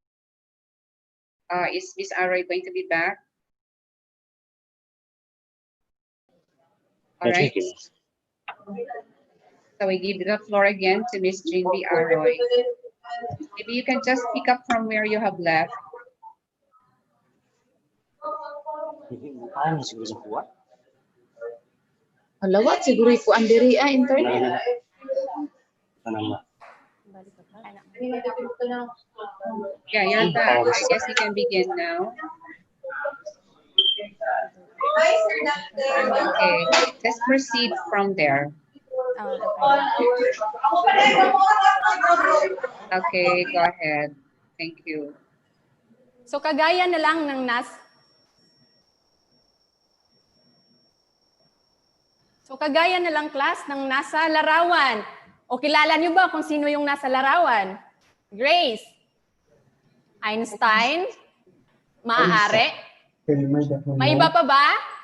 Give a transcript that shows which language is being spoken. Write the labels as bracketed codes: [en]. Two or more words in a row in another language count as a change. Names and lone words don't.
[en] Is Miss Aroy going to be back? All right. So we give the floor again to Miss Jean B. Aroy. Maybe you can just pick up from where you have left. [war] Halawat siguro ko andiri internet. [en] Yeah, you're back. I guess you can begin now. Okay, let's proceed from there. Okay, go ahead. Thank you. [tl] So kagaya na lang ng class ng nasa larawan. O kilala niyo ba kung sino yung nasa larawan? Grace. Einstein. Maaari. May iba pa ba?